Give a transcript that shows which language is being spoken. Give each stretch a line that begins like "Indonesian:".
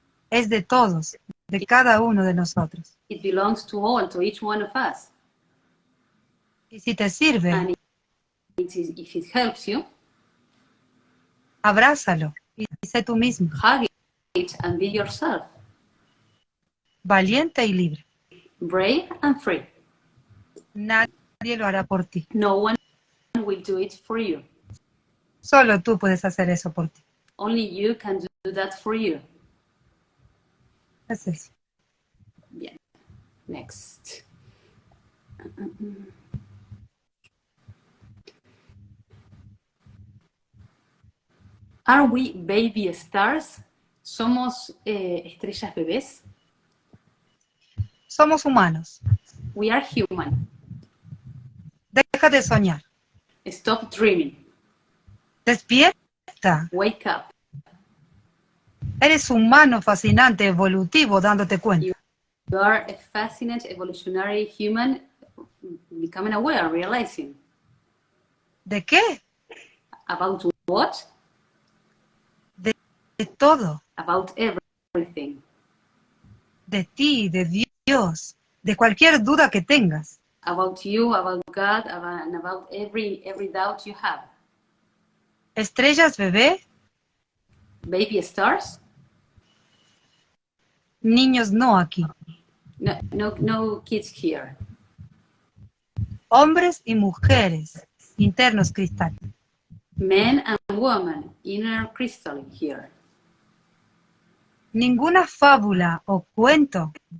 Spanish: Es de todos, de cada uno de nosotros.
English: It belongs to all, to each one of us.
Spanish: Y si te sirve,
English: And if it helps you,
Spanish: abrázalo y sé tú mismo.
English: hug it and be yourself.
Spanish: Valiente y libre.
English: Brave and free.
Spanish: Nadie lo hará por ti.
English: No one will do it for you.
Spanish: Solo tú puedes hacer eso por ti.
English: Only you can do that for you.
Spanish: Es eso.
English: Bien. Next. Are we baby stars?
Spanish: ¿Somos estrellas bebés? Somos humanos.
English: We are human.
Spanish: Deja de soñar.
English: Stop dreaming.
Spanish: Despierta.
English: Wake up.
Spanish: Eres humano, fascinante, evolutivo, dándote cuenta.
English: You are a fascinating evolutionary human becoming aware, realizing.
Spanish: ¿De qué?
English: About what?
Spanish: De todo.
English: About everything.
Spanish: De ti, de Dios, de cualquier duda que tengas.
English: About you, about God, and about every doubt you have.
Spanish: Estrellas bebé,
English: Baby stars?
Spanish: niños no aquí.
English: No kids here.
Spanish: Hombres y mujeres, internos cristal.
English: Men and women, inner crystal here.
Spanish: Ninguna fábula o cuento.